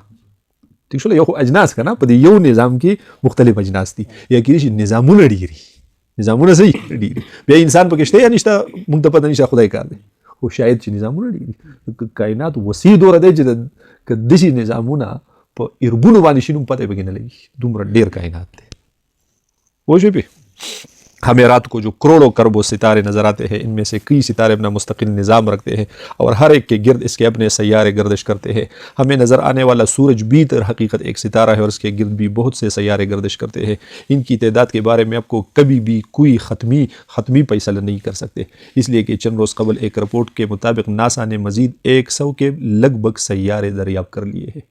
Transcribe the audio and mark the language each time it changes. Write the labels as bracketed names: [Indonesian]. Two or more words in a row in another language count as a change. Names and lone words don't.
[Pashto] ٹھیک شو یو اجناس کنه په یو نظام کې مختلف اجناس دي یا کې شي نظامونه ډیری نظامونه صحیح ډیری بیا انسان پکې شته یا نشته موږ ته پته نشته خدای کار دی خو شاید چې نظامونه ډیری کائنات وسیع دور دی چې د دې نظامونه په اربونو باندې شنو پته به نه لګي دومره ډیر کائنات دی. وو شي به [Urdu] ہمیں رات کو جو کروڑوں کربوں ستارے نظر آتے ہیں ان میں سے کئی ستارے اپنا مستقل نظام رکھتے ہیں اور ہر ایک کے گرد اس کے اپنے سیارے گردش کرتے ہیں. ہمیں نظر آنے والا سورج بھی تر حقیقت ایک ستارہ ہے اور اس کے گرد بھی بہت سے سیارے گردش کرتے ہیں. ان کی تعداد کے بارے میں آپ کو کبھی بھی کوئی ختمی فیصلہ نہیں کر سکتے اس لیے کہ چند روز قبل ایک رپورٹ کے مطابق ناسا نے مزید 100 کے لگ بھگ سیارے دریافت کر لیے ہیں.